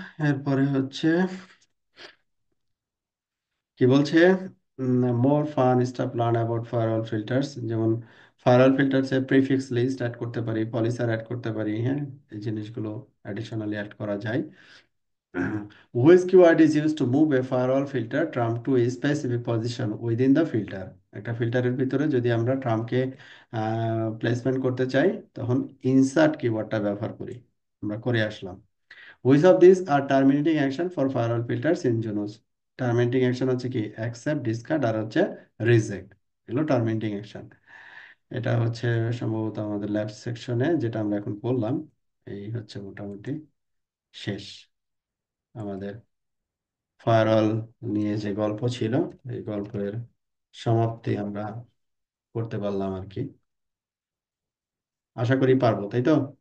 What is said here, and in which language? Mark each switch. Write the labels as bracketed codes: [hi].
[bn] এরপরে হচ্ছে কি বলছে, [en] More fun stuff learn about firewall filters. [bn] যেমন ফায়ারওয়াল ফিল্টারসে প্রিফিক্স লিস্ট অ্যাড করতে পারি, পলিসার অ্যাড করতে পারি। হ্যাঁ, এই জিনিসগুলো অ্যাডিশনালি অ্যাড করা যায়। [en] Which keyword is used to move a firewall filter term to a specific position within the filter? [bn] একটা ফিল্টারের ভিতরে যদি আমরা টার্মকে প্লেসমেন্ট করতে চাই, তখন ইনসার্ট কিওয়ার্ডটা ব্যবহার করি। আমরা করে আসলাম। [en] Which of these are terminating action for firewall filters in Junos? [bn] Terminating action হচ্ছে কি, অ্যাকসেপ্ট, ডিসকার্ড আর হচ্ছে রিজেক্ট। এগুলো টার্মিনেটিং অ্যাকশন। এটা হচ্ছে সম্ভবত আমাদের ল্যাব সেকশনে যেটা আমরা এখন করলাম। এই হচ্ছে মোটামুটি শেষ আমাদের ফায়ারওয়াল নিয়ে যে গল্প ছিল, এই গল্পের সমাপ্তি আমরা করতে পারলাম আর কি। আশা করি পারবো, তাই তো?